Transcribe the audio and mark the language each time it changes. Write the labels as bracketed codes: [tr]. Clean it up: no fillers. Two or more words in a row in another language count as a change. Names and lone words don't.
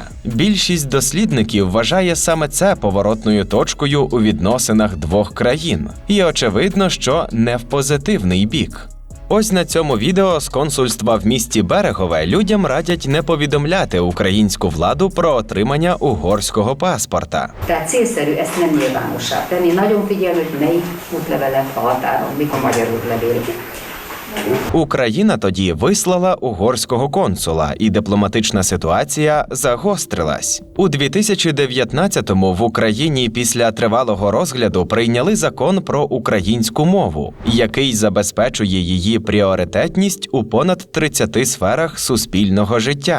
[uk] Більшість дослідників вважає саме це поворотною точкою у відносинах двох країн. І очевидно, що не в позитивний бік. Ось на цьому відео з консульства в місті Берегове людям радять не повідомляти українську владу про отримання угорського паспорта. [hu] Tehát célszerű ezt nem nyilvánossá tenni. Nagyon figyelni, hogy melyik útlevelet a határon, mik a magyar útlevélek. [uk] Україна тоді вислала угорського консула, і дипломатична ситуація загострилась. У 2019-му в Україні після тривалого розгляду прийняли закон про українську мову, який забезпечує її пріоритетність у понад 30 сферах суспільного життя.